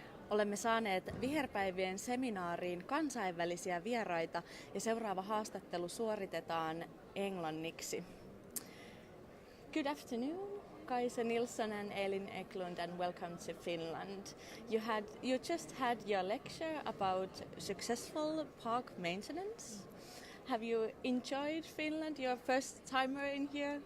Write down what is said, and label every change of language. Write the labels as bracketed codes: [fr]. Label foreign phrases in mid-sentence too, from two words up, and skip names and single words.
[fi] Olemme saaneet viherpäivien seminaariin kansainvälisiä vieraita ja seuraava haastattelu suoritetaan englanniksi. [en] Good afternoon, Kajsa Nilsson and Elin Eklund, and welcome to Finland. You just had your lecture about successful park maintenance. Have you enjoyed Finland? Your first timer in here?